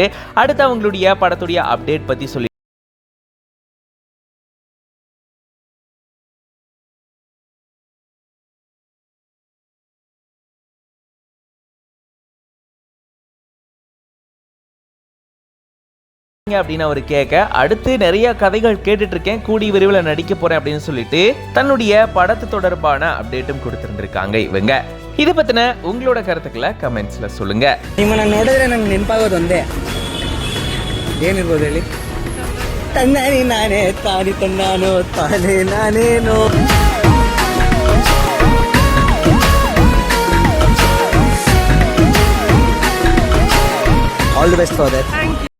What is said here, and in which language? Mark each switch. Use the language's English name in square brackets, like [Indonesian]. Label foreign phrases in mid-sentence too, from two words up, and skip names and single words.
[Tamil] அடுத்து அவங்களுடைய படத்துடைய அப்டேட் பற்றி சொல்லி அப்படின்னு அவர் கேட்க, அடுத்து நிறைய கதைகள் கேட்டுட்டு இருக்கேன், கூடி விரைவில் நடிக்க போறேன் அப்படின்னு சொல்லிட்டு தன்னுடைய படத்து தொடர்பான அப்டேட்டும் கொடுத்திருந்திருக்காங்க இவங்க. இதை பத்தின உங்களோட கருத்துக்களை கமெண்ட்ஸ்ல சொல்லுங்க. [Kannada] ನಿಮ್ಮನ್ನ ನೋಡಿದ್ರೆ ನಂಗೆ ನೆನಪಾಗೋದು ಒಂದೇ, ಏನಿರ್ಬೋದು ಹೇಳಿ? ತಂದಾನಿ ನಾನೇ ತಾನಿ ತಂದಾನೋ ತಾನೇ ನಾನೇನೋ. [English] All the best for that. Thank